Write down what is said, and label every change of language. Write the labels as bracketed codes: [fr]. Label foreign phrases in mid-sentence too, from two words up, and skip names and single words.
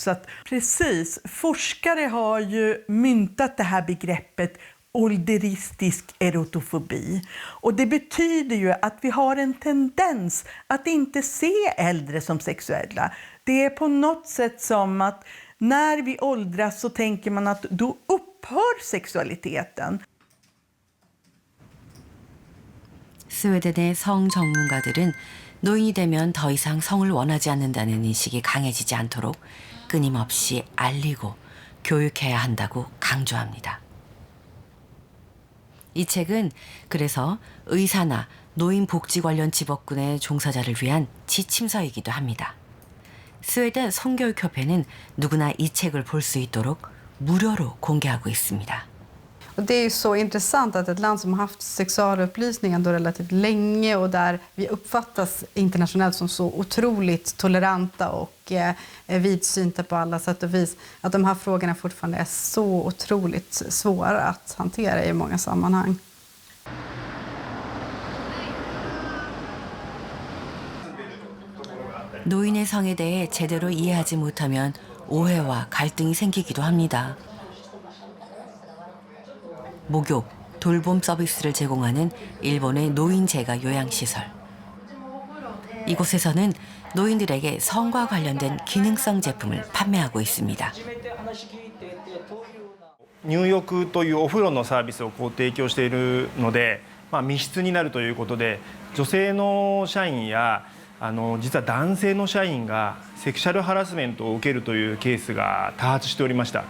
[sv] Så att, precis, forskare har ju myntat det här begreppet ålderistisk erotofobi. Och det betyder ju att vi har en tendens att inte se äldre som sexuella. Det är på något sätt som att när vi åldras så tänker man att då upphör sexualiteten. [ko] 스웨덴의 성 전문가들은 노인이 되면 더 이상 성을 원하지 않는다는 인식이 강해지지 않도록 끊임없이 알리고 교육해야 한다고 강조합니다. 이 책은 그래서 의사나 노인복지 관련 집업군의 종사자를 위한 지침서이기도 합니다. 스웨덴 성교육협회는 누구나 이 책을 볼 수 있도록 무료로 공개하고 있습니다. [sv] Och det är ju så intressant att ett land som har haft sexualupplysning ändå relativt länge och där vi uppfattas internationellt som så otroligt toleranta och vidsynta på alla sätt och vis, att de här frågorna fortfarande är så otroligt svåra att hantera i många sammanhang. [ko] 노인의 성에 대해 제대로 이해하지 못하면 오해와 갈등이 생기기도 합니다. 목욕, 돌봄 서비스를 제공하는 일본의 노인 재가 요양시설. 이곳에서는 노인들에게 성과 관련된 기능성 제품을 판매하고 있습니다. [ja] 入浴というお風呂のサービスを提供しているので、密室になるということで、女性の社員や実は男性の社員がセクシャルハラスメントを受けるというケースが多発しておりました。